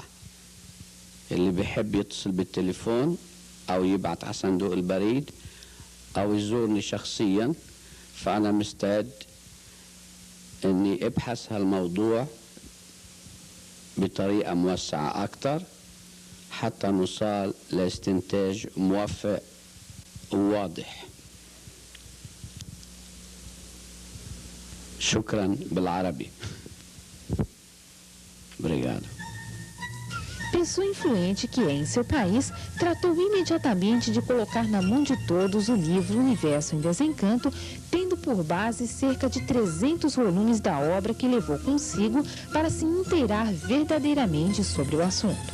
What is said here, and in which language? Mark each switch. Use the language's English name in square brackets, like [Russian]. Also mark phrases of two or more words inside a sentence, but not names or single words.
[Arabic] اللي بيحب يتصل بالتليفون أو يبعت على صندوق البريد أو يزورني شخصيا، فأنا مستعد أني أبحث هالموضوع بطريقة موسعة أكثر حتى نوصل لاستنتاج موفق وواضح. شكرا بالعربي. [Portuguese] Obrigado. Pessoa influente que é em seu país, tratou imediatamente de colocar na mão de todos o livro Universo em Desencanto, tendo por base cerca de 300 volumes da obra que levou consigo para se inteirar verdadeiramente sobre o assunto.